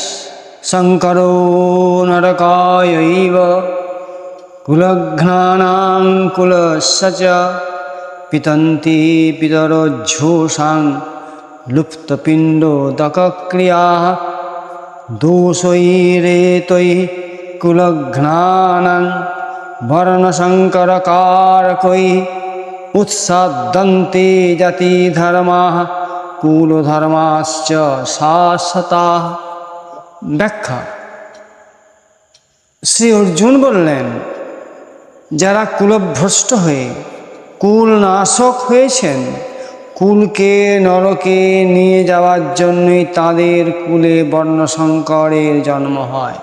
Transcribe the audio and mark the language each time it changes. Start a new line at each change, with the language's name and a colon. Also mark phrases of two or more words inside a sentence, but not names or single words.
Sanskrit: शंकरो नरकायैव कुलघ्नानां कुलस्य च पितन्ति पितरोज्झोषां लुप्तपिण्डोदकक्रियाः दोषैरेतैः कुलघ्नानां वर्णशङ्करकारकैः उत्साद्यन्ते जातिधर्माः कुलधर्माश्च शाश्वताः।
Bangla: ব্যাখ্যা। শ্রী অর্জুন বললেন, যারা কুলভ্রষ্ট হয়ে কুল নাশক হয়েছেন, কুলকে নরকে নিয়ে যাওয়ার জন্যই তাদের কুলে বর্ণসংকরের জন্ম হয়।